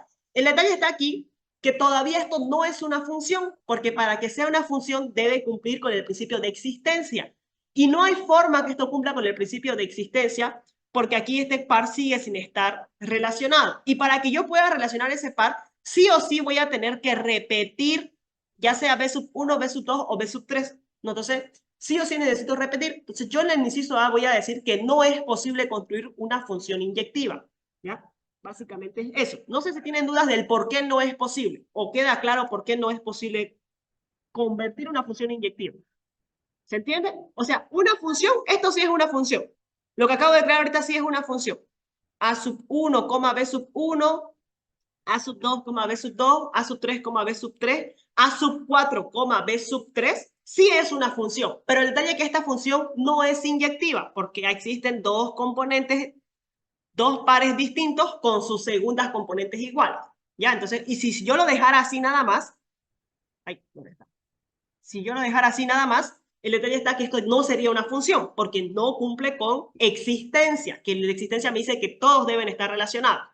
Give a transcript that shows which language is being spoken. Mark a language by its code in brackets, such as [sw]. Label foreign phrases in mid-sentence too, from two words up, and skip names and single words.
[es] El detalle está aquí, que todavía esto no es una función, porque para que sea una función debe cumplir con el principio de existencia. Y no hay forma que esto cumpla con el principio de existencia, porque aquí este par sigue sin estar relacionado. Y para que yo pueda relacionar ese par, sí o sí voy a tener que repetir, ya sea B sub 1, B sub 2 o B sub 3. ¿No? Entonces, sí o sí necesito repetir. Entonces, yo en el inciso A voy a decir que no es posible construir una función inyectiva. ¿Ya? Básicamente es eso. No sé si tienen dudas del por qué no es posible, o queda claro por qué no es posible convertir una función inyectiva. ¿Se entiende? O sea, una función, esto sí es una función. Lo que acabo de crear ahorita sí es una función. A sub 1, B sub 1, A sub 2, B sub 2, A sub 3, B sub 3, A sub 4, B sub 3, sí es una función. Pero el detalle es que esta función no es inyectiva, porque existen dos componentes, dos pares distintos con sus segundas componentes iguales. ¿Ya? Entonces, y si yo lo dejara así nada más, ay, ¿dónde está? Si yo lo dejara así nada más, el detalle está que esto no sería una función, porque no cumple con existencia, que la existencia me dice que todos deben estar relacionados.